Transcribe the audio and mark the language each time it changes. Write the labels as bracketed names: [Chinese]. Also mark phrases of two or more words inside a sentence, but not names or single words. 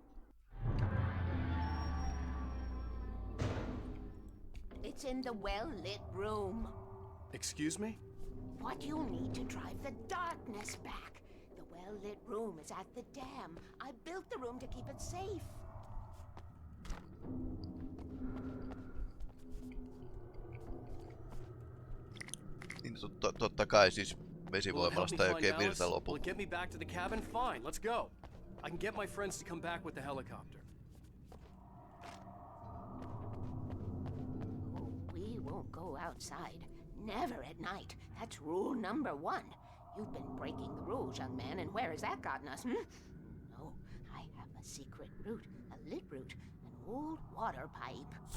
[English] It's in the well-lit room. Excuse me? What you'll need to drive the darkness back. The well-lit room is at the dam. I built the room to keep it safe. [Finnish] Niin totta kai siis vesivoimalasta ei oikein virta lopu. [English] Get me back to the cabin? Fine, let's go. I can get my friends to come back with the helicopter. We won't go outside. Never at night. That's rule number 1. You've been breaking the rules, young man, and where has that gotten us, No, I have a secret route, a lit route, an old water pipe.